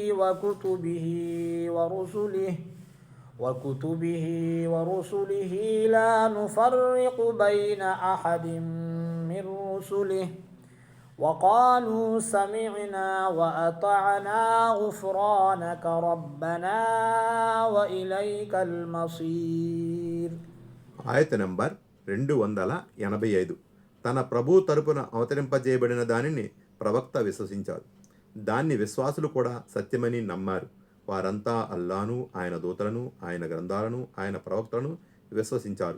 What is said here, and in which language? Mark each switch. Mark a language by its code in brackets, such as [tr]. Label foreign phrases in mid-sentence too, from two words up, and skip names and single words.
[ar] وكتبه ورسله لا نفرق بين أحد من رسله وقالوا سمعنا وأطعنا غفرانك ربنا وإليك المصير. [te] ఆయత నంబర్ 285. తన ప్రభు తరపున అవతరింపజేయబడిన దానిని ప్రవక్త విశ్వసించారు. దాన్ని విశ్వాసులు కూడా సత్యమని నమ్మారు. వారంతా అల్లాను, ఆయన దూతలను, ఆయన గ్రంథాలను, ఆయన ప్రవక్తలను విశ్వసించారు.